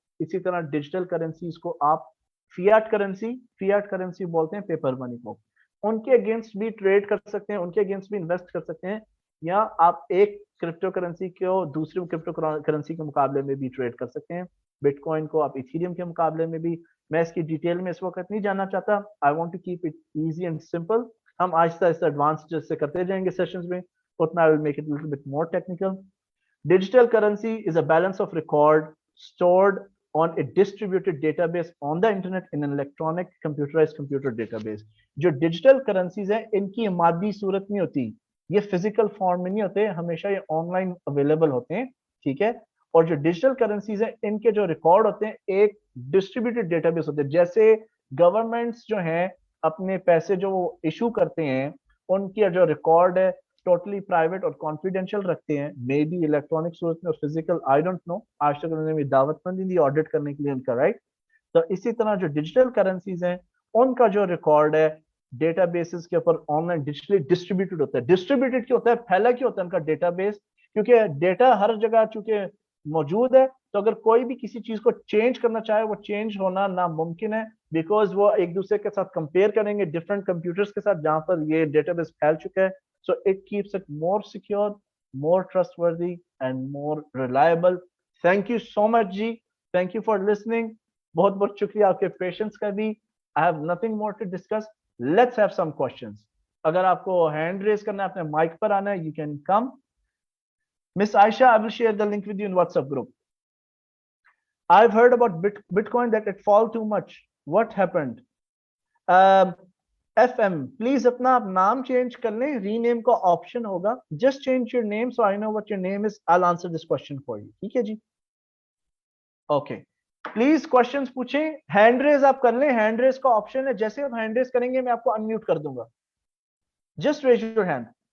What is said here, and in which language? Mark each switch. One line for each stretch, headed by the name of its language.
Urdu: اسی طرح digital currencies کو آپ فیاٹ کرنسی بولتے ہیں پیپر منی کو, ان کے اگینسٹ بھی ٹریڈ کر سکتے ہیں, ان کے اگینسٹ بھی انویسٹ کر سکتے ہیں, یا آپ ایک کرپٹو کرنسی کو دوسری کرپٹو کرنسی کے مقابلے میں بھی ٹریڈ کر سکتے ہیں. بٹ کوائن کو آپ ایتھیریم کے مقابلے میں بھی. میں اس کی ڈیٹیل میں اس وقت نہیں جاننا چاہتا,
English: I want to keep it easy and simple.
Urdu: ہم آہستہ آہستہ ایڈوانس جیسے کرتے جائیں گے سیشنز میں, اتنا
English: I will make it little bit more technical. Digital currency is a balance of record stored on a distributed database on the internet in an electronic computerized computer database.
Urdu: جو ڈیجیٹل کرنسیز ہیں ان کی مادی صورت نہیں ہوتی, یہ فزیکل فارم میں نہیں ہوتے, ہمیشہ یہ آن لائن اویلیبل ہوتے ہیں. ٹھیک ہے, اور جو ڈیجیٹل کرنسیز ہیں ان کے جو ریکارڈ ہوتے ہیں ایک ڈسٹریبیوٹیڈ ڈیٹا بیس ہوتے ہیں. جیسے گورنمنٹس جو ہیں اپنے پیسے جو ایشو کرتے ہیں ان کی جو ریکارڈ ہے ٹوٹلی پرائیویٹ اور کانفیڈینشیل رکھتے ہیں, مے بی الیکٹرانک صورت میں اور فزیکل,
English: I don't know,
Urdu: آج تک انہوں نے دعوت نہیں دی آڈٹ کرنے کے لیے ان کا رائٹ. تو اسی طرح جو ڈیجیٹل کرنسیز ہیں ان کا جو ریکارڈ ہے ڈیٹا بیسز کے اوپر آن لائن ڈیجیٹلی ڈسٹریبیوٹیڈ ہوتا ہے. ڈسٹریبیوٹیڈ کیوں ہوتا ہے, پھیلا کیوں ہوتا ہے ان کا ڈیٹا بیس, کیونکہ ڈیٹا ہر جگہ چونکہ موجود ہے, تو اگر کوئی بھی کسی چیز کو چینج کرنا چاہے وہ چینج ہونا ناممکن ہے, بیکاز وہ ایک دوسرے کے ساتھ کمپیئر کریں گے ڈفرنٹ کمپیوٹرز کے ساتھ جہاں پر یہ ڈیٹا بیس پھیل چکا ہے.
English: So it keeps it more secure, more trustworthy, and more reliable. Thank you so much, Ji. Thank you for listening.
Urdu: بہت بہت شکریہ آپ کے پیشنس کا بھی.
English: I have nothing more to discuss. Let's have some questions.
Urdu: اگر آپ کو ہینڈ ریز کرنا ہے, اپنے مائک پر آنا ہے,
English: you can come. Miss Aisha, I will share the link with you in WhatsApp group. I've heard about Bitcoin that it fall too much. What happened?
Urdu: F M please اپنا آپ نام change کر لیں, ری نیم کا option ہوگا,
English: Just change your name so I know what your name is, I will answer this question for you.
Urdu: ٹھیک ہے جی, okay, please questions پوچھیں. ہینڈ ریز آپ کر لیں, ہینڈ ریز کا آپشن ہے, جیسے آپ ہینڈ ریز کریں گے میں آپ کو انمیوٹ کر دوں گا,
English: Just raise your hand.